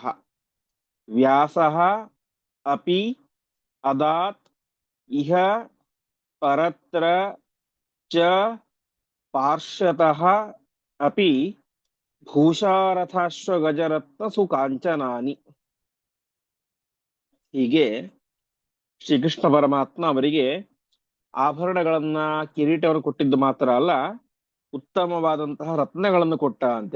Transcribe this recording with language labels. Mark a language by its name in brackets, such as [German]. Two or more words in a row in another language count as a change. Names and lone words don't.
[Sanskrit] ವ್ಯಾಸಃ ಅಪಿ ಅದಾತ್ ಇಹ ಪರತ್ರ ಚ ಪಾರ್ಶ್ವತಃ ಅಪಿ ಭೂಷಾರಥಾಶ್ವಗಜರತ್ನ ಸುಕಾಂಚನಾನಿ. [Kannada] ಹೀಗೆ ಶ್ರೀಕೃಷ್ಣ ಪರಮಾತ್ಮ ಅವರಿಗೆ ಆಭರಣಗಳನ್ನ, ಕಿರೀಟವನ್ನು ಕೊಟ್ಟಿದ್ದು ಮಾತ್ರ ಅಲ್ಲ, ಉತ್ತಮವಾದಂತಹ ರತ್ನಗಳನ್ನು ಕೊಟ್ಟ ಅಂತೆ.